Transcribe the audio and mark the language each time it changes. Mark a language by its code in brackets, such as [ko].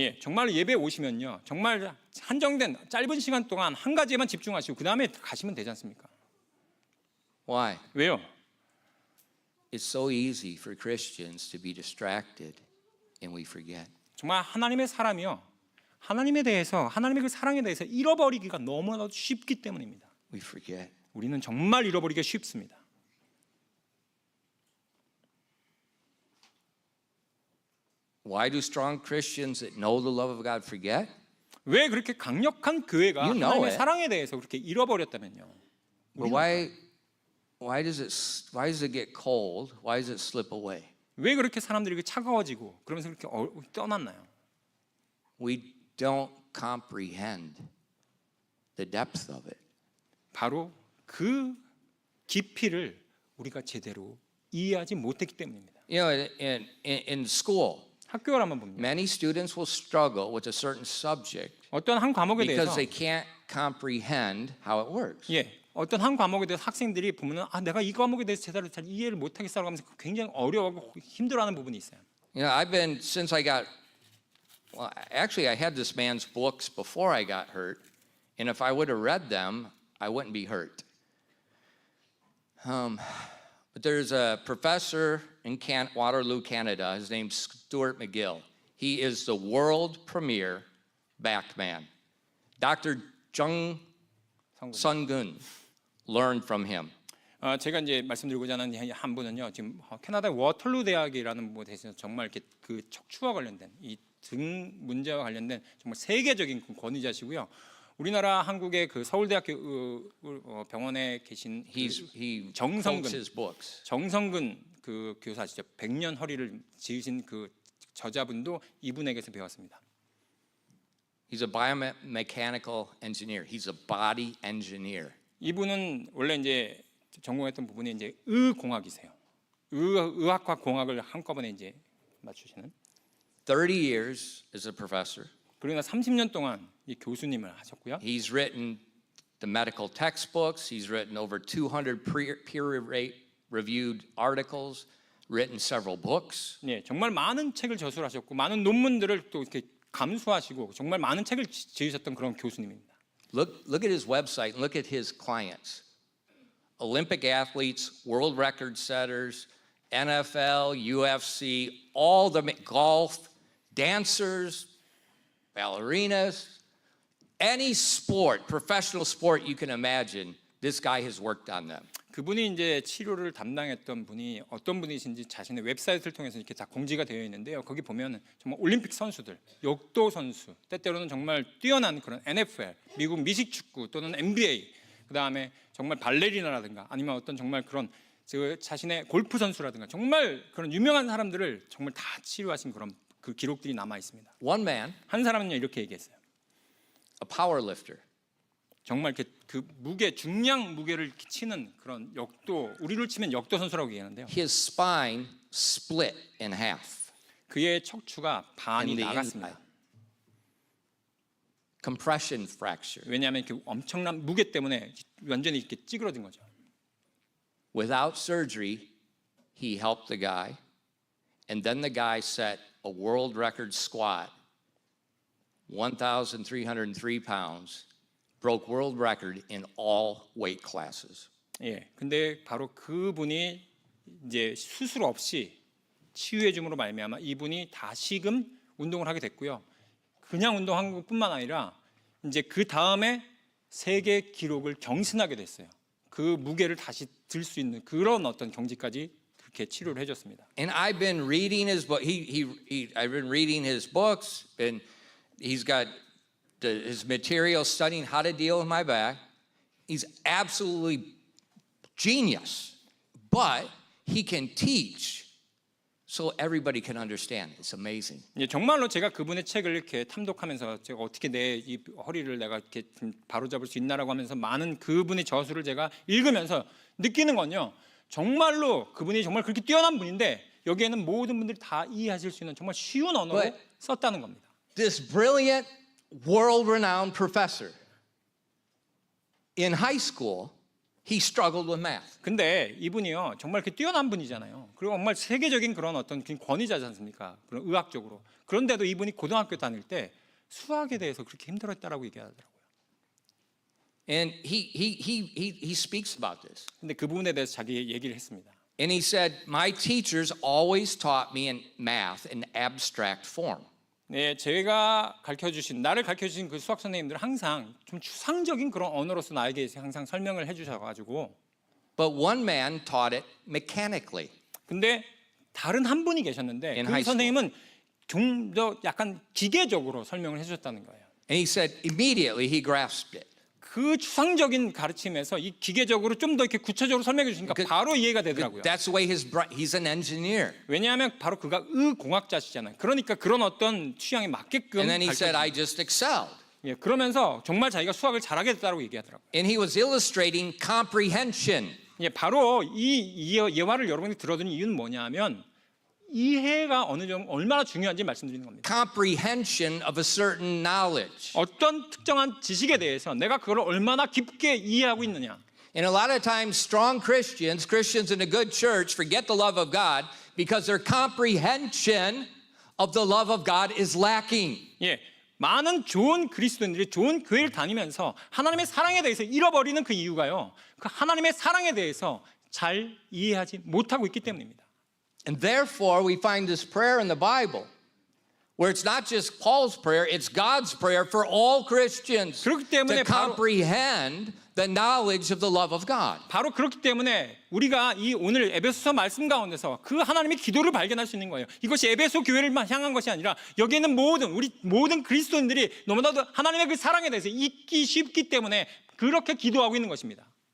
[ko] 예, 정말 예배 오시면요, 정말 한정된 짧은 시간 동안 한 가지에만 집중하시고 그 다음에 가시면 되지 않습니까? [en] Why? [ko] 왜요? [en] it's so easy for Christians to be distracted and we forget. [ko] 정말 하나님의 사람이요, 하나님에 대해서, 하나님의 그 사랑에 대해서 잃어버리기가 너무나도 쉽기 때문입니다. [en] We forget. [ko] 우리는 정말 잃어버리기가 쉽습니다. [en] Why do strong Christians that know the love of God forget? [ko] 왜 그렇게 강력한 교회가 [en] You know [ko] 하나님의 [en] it. [ko] 사랑에 대해서 그렇게 잃어버렸다면요? [en] But why does it get cold? Why does it slip away? [ko] 왜 그렇게 사람들이 이렇게 차가워지고 그러면서 그렇게 떠났나요? [en] We don't comprehend the depth of it. [ko] 바로 그 깊이를 우리가 제대로 이해하지 못했기 때문입니다. [en] You know, in school, [ko] 학교를 한번 봅니다. [en] many students will struggle with a certain subject [ko] 어떤 한 과목에 [en] because they can't comprehend how it works. [ko] 어떤 한 과목에 대해서 학생들이 보면은 내가 이 과목에 대해서 제대로 잘 이해를 못하겠어라고 하면서 굉장히 어려워하고 힘들어하는 부분이 있어요. [en] You know, I've been since I got well, actually I had this man's books before I got hurt, and if I would have read them, I wouldn't be hurt. But there's a professor in Waterloo, Canada. His name's Stuart McGill. He is the world premier backed man. Dr. Jung Sun-gun learned from him. [ko] 제가 이제 말씀드리고자 하는 한 분은요, 지금 캐나다 워털루 대학이라는 곳에서 정말 이렇게 그 척추와 관련된 이 등 문제와 관련된 정말 세계적인 권위자시고요. 우리나라 한국의 그 서울대학교 병원에 계신 [en] He [ko] 정성근 [en] quotes his books. [ko] 정성근 그 교사시죠. 100년 허리를 지으신 그 저자분도 이분에게서 배웠습니다. [en] He's a biomechanical engineer. He's a body engineer. [ko] 이분은 원래 이제 전공했던 부분이 이제 의공학이세요. 의학과 공학을 한꺼번에 이제 맞추시는. [en] 30 years as a professor. [ko] 그러나 30년 동안 이 교수님을 하셨고요. [en] He's written the medical textbooks. He's written over 200 peer-reviewed articles, written several books. [ko] 정말 많은 책을 저술하셨고 많은 논문들을 또 이렇게 감수하시고 정말 많은 책을 지으셨던 그런 교수님입니다. [en] Look at his website and look at his clients. Olympic athletes, world record setters, NFL, UFC, all the golf, dancers, ballerinas, any sport, professional sport you can imagine, this guy has worked on them. [ko] 그분이 이제 치료를 담당했던 분이 어떤 분이신지 자신의 웹사이트를 통해서 이렇게 다 공지가 되어 있는데요. 거기 보면 정말 올림픽 선수들, 역도 선수, 때때로는 정말 뛰어난 그런 NFL, 미국 미식축구 또는 NBA, 그 다음에 정말 발레리나라든가 아니면 어떤 정말 그런 자신의 골프 선수라든가 정말 그런 유명한 사람들을 정말 다 치료하신 그런 그 기록들이 남아 있습니다. [en] One man, [ko] 한 사람은요 이렇게 얘기했어요. [en] a power lifter. [ko] 정말 이렇게 그 무게 중량 무게를 이렇게 치는 그런 역도 우리로 치면 역도 선수라고 얘기하는데요. [en] His spine split in half. [ko] 그의 척추가 반이 [en] in the [ko] 나갔습니다. [en] inside. Compression fracture. [ko] 왜냐하면 그 엄청난 무게 때문에 완전히 이렇게 찌그러진 거죠. [en] Without surgery, he helped the guy, and then the guy set a world record squat, 1,303 pounds, broke world record in all weight classes. [ko] 근데 바로 그분이 이제 수술 없이 치유해 줌으로 말미암아 이분이 다시금 운동을 하게 됐고요. 그냥 운동한 것뿐만 아니라 이제 그 다음에 세계 기록을 경신하게 됐어요. 그 무게를 다시 들 수 있는 그런 어떤 경지까지 그렇게 치료를 해줬습니다. [en] And I've been reading his book. I've been reading his books. He's got his material studying how to deal with my back. He's absolutely genius, but he can teach so everybody can understand. It's amazing. [ko] 정말로 제가 그분의 책을 이렇게 탐독하면서 제가 어떻게 내 이 허리를 내가 이렇게 바로잡을 수 있나라고 하면서 많은 그분의 저술을 제가 읽으면서 느끼는 건요. 정말로 그분이 정말 그렇게 뛰어난 분인데 여기에는 모든 분들이 다 이해하실 수 있는 정말 쉬운 언어로 [en] But [ko] 썼다는 겁니다. [en] this brilliant, world-renowned professor in high school, he struggled with math. [ko] 근데 이분이요 정말 이렇게 뛰어난 분이잖아요. 그리고 정말 세계적인 그런 어떤 권위자지 않습니까? 그런 의학적으로. 그런데도 이분이 고등학교 다닐 때 수학에 대해서 그렇게 힘들었다라고 얘기하더라고요. [en] And he speaks about this. [ko] 근데 그 부분에 대해서 자기 얘기를 했습니다. [en] And he said, my teachers always taught me in math in abstract form. [ko] 네, 나를 가르쳐 주신 그 수학 선생님들은 항상 좀 추상적인 그런 언어로서 나에게 항상 설명을 해 주셔 가지고 [en] But one man taught it mechanically. [ko] 근데 다른 한 분이 계셨는데 [en] In [ko] 그 [en] high school. [ko] 선생님은 좀 더 약간 기계적으로 설명을 해 주셨다는 거예요. [en] And he said immediately he grasped it. [ko] 그 추상적인 가르침에서 이 기계적으로 좀 더 이렇게 구체적으로 설명해 주시니까 바로 이해가 되더라고요. [en] That's the way he's an engineer. [ko] 왜냐하면 바로 그가 의공학자시잖아요. 그러니까 그런 어떤 취향에 맞게끔 [en] And then he said, [ko] 가르쳐 [en] I just excelled. [ko] 예, 그러면서 정말 자기가 수학을 잘하게 됐다고 얘기하더라고요. [en] And he was illustrating comprehension. [ko] 예, 바로 이 예화를 여러분이 들어주는 이유는 뭐냐면 이해가 어느 정도 얼마나 중요한지 말씀드리는 겁니다. [en] Comprehension of a certain knowledge. [ko] 어떤 특정한 지식에 대해서 내가 그걸 얼마나 깊게 이해하고 있느냐. [en] And a lot of times strong Christians in a good church forget the love of God because their comprehension of the love of God is lacking. [ko] 예, 많은 좋은 그리스도인들이 좋은 교회를 다니면서 하나님의 사랑에 대해서 잃어버리는 그 이유가요. 그 하나님의 사랑에 대해서 잘 이해하지 못하고 있기 때문입니다. [en] And therefore we find this prayer in the Bible where it's not just Paul's prayer, it's God's prayer for all Christians [ko] 그렇기 때문에 [en] to comprehend the knowledge of the love of God. [ko] 바로 그렇기 때문에 우리가 이 오늘 에베소서 말씀 가운데서 그 하나님의 기도를 발견할 수 있는 거예요. 이것이 에베소 교회를만 향한 것이 아니라 여기에 있는 우리 모든 그리스도인들이 너무나도 하나님의 그 사랑에 대해서 잊기 쉽기 때문에 그렇게 기도하고 있는 것입니다.